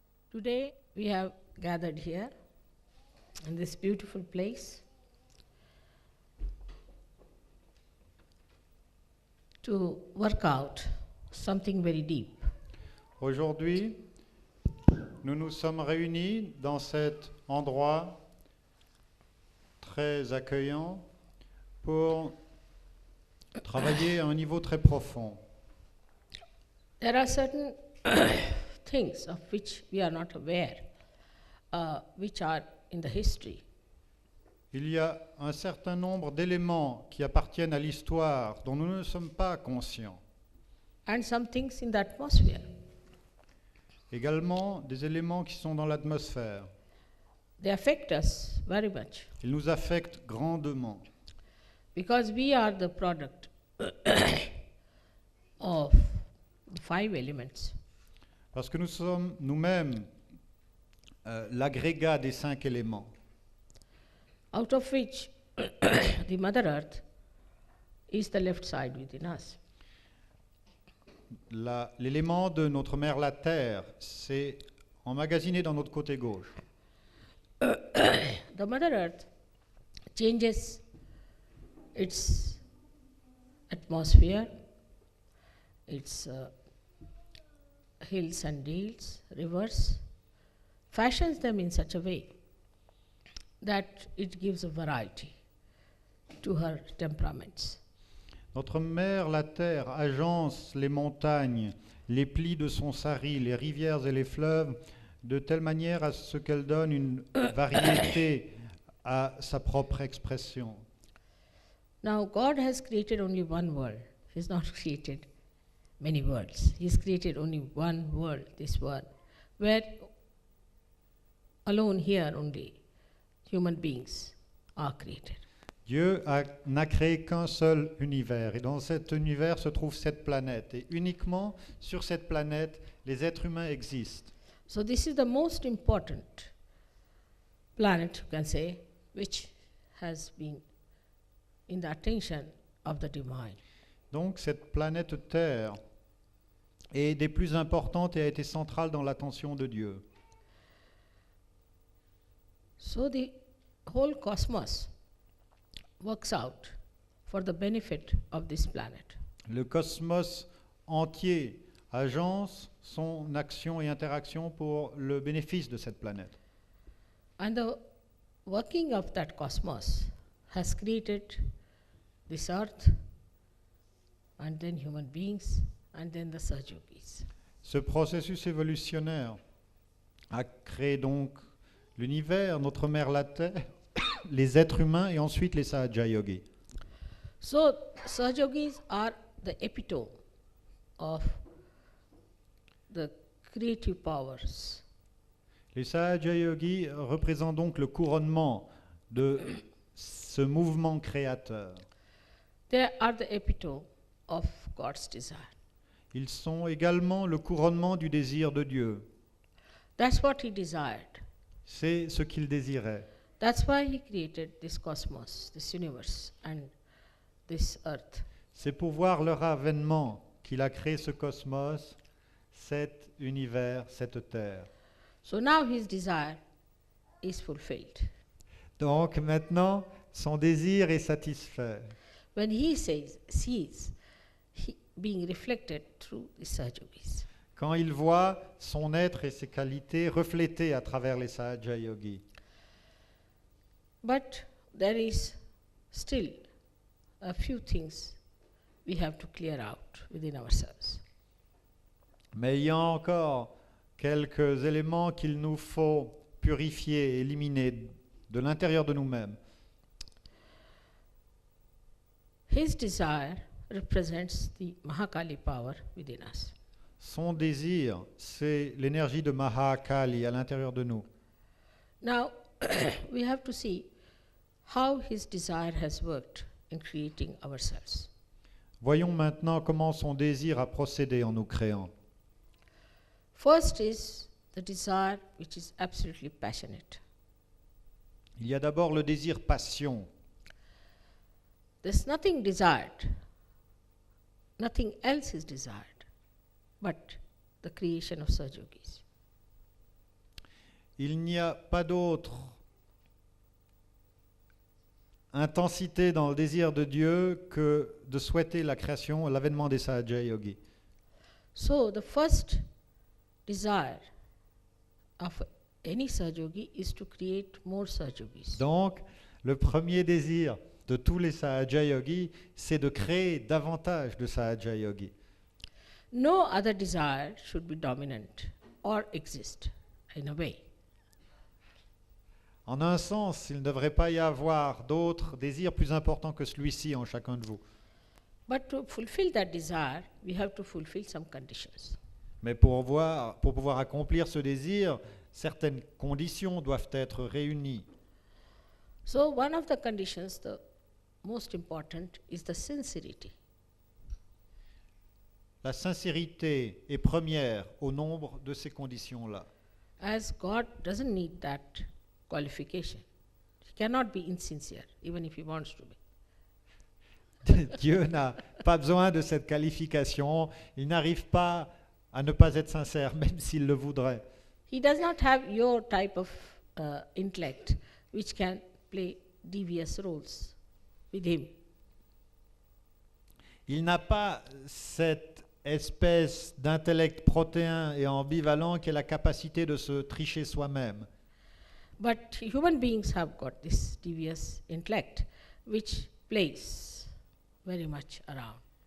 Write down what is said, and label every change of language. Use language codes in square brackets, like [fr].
[en] Today we have gathered here in this beautiful place to work out something very deep. [fr] Aujourd'hui, nous nous sommes réunis dans cet endroit très accueillant pour travailler à un niveau très profond. [en] There are certain things of which we are not aware, which are in the history. [fr] Il y a un certain nombre d'éléments qui appartiennent à l'histoire dont nous ne sommes pas conscients. [en] And some things in the atmosphere. [fr] Également des éléments qui sont dans l'atmosphère. [en] They affect us very much [fr] Ils nous affectent grandement [en] because we are the product of the 5 elements. [fr] parce que nous sommes nous-mêmes l'agrégat des 5 éléments, [en] Out of which the Mother Earth is the left side within us. [fr] L'élément de notre mère la Terre, c'est emmagasiné dans notre côté gauche. [en] The Mother Earth changes its atmosphere, its hills and dales, rivers, fashions them in such a way that it gives a variety to her temperaments. [fr] Notre mère la Terre agence les montagnes, les plis de son sari, les rivières et les fleuves, de telle manière à ce qu'elle donne une variété à sa propre expression. [en] Now, God has created only one world. He's not created many worlds. He's created only one world, this world, where alone here only human beings are created. [fr] Dieu n'a créé qu'un seul univers, et dans cet univers se trouve cette planète, et uniquement sur cette planète, les êtres humains existent. [en] So this is the most important planet, you can say, which has been in the attention of the divine. [fr] Donc cette planète Terre est des plus importantes et a été centrale dans l'attention de Dieu. [en] So the whole cosmos works out for the benefit of this planet. [fr] Le cosmos entier agence son action et interaction pour le bénéfice de cette planète. [en] And the working of that cosmos has created this earth, and then human beings, and then the Sahaja-yogis. [fr] Ce processus évolutionnaire a créé donc l'univers, notre mère la Terre, les êtres humains et ensuite les Sahaja-yogis. [en] So Sahaja-yogis are the epitome of the creative powers. [fr] Les Sahaja-yogis représentent donc le couronnement de ce mouvement créateur. [en] They are the epitome of God's desire. [fr] Ils sont également le couronnement du désir de Dieu. [en] That's what He desired. [fr] C'est ce qu'il désirait. [en] That's why He created this cosmos, this universe, and this earth. [fr] C'est pour voir leur avènement qu'il a créé ce cosmos, cet univers, cette terre. [en] So now His desire is fulfilled. [fr] Donc maintenant, son désir est satisfait. [en] When He sees He being reflected through the Sahaja-yogis. [fr] Quand il voit son être et ses qualités reflétés à travers les Sahaja-yogis. [en] But there is still a few things we have to clear out within ourselves. [fr] Mais il y a encore quelques éléments qu'il nous faut purifier, éliminer de l'intérieur de nous-mêmes. [en] His desire represents the Mahakali power within us. [fr] Son désir, c'est l'énergie de Mahakali à l'intérieur de nous. [en] Now, we have to see how his desire has worked in creating ourselves. [fr] Voyons maintenant comment son désir a procédé en nous créant. [en] First is the desire which is absolutely passionate. [fr] Il y a d'abord le désir passion. [en] There's nothing desired, nothing else is desired, but the creation of Sahaja-yogis. [fr] Il n'y a pas d'autre intensité dans le désir de Dieu que de souhaiter la création, l'avènement des Sahaja-yogis. [en] So the first desire of any Sahaja-yogi is to create more Sahaja-yogis. [fr] Donc, le premier désir de tous les Sahaja Yogis, c'est de créer davantage de Sahaja Yogis. [en] No other desire should be dominant or exist in a way. [fr] En un sens, il ne devrait pas y avoir d'autres désirs plus importants que celui-ci en chacun de vous. [en] But to fulfill that desire, we have to fulfill some conditions. [fr] Mais pour pouvoir accomplir ce désir, certaines conditions doivent être réunies. [en] So one of the conditions, the most important, is the sincerity. [fr] La sincérité est première au nombre de ces conditions-là. [en] As God doesn't need that qualification. He cannot be insincere, even if he wants to be. [fr] Dieu n'a pas besoin de cette qualification. Il n'arrive pas à ne pas être sincère, même s'il le voudrait. [en] He does not have your type of intellect which can play devious roles with him. [fr] Il n'a pas cette espèce d'intellect protéin et ambivalent qui est la capacité de se tricher soi-même. [en] But human beings have got this devious intellect which plays very much around.